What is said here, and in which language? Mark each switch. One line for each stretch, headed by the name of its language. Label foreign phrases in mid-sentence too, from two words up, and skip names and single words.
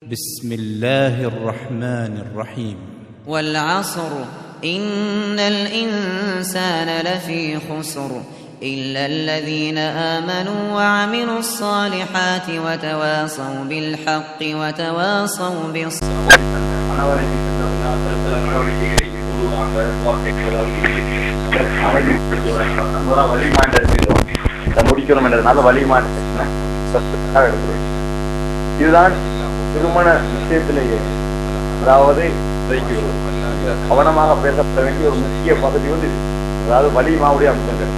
Arabic: بسم الله الرحمن الرحيم والعصر إن الإنسان لفي خسر إلا الذين آمنوا وعملوا الصالحات وتواصوا بالحق وتواصوا بالصبر.
Tamil: இதுதான் திருமண விஷயத்திலேயே அதாவது கவனமாக பேசப்பட வேண்டிய ஒரு முக்கிய பகுதி வந்து அதாவது வலிமாவுடைய அம்சங்கள்.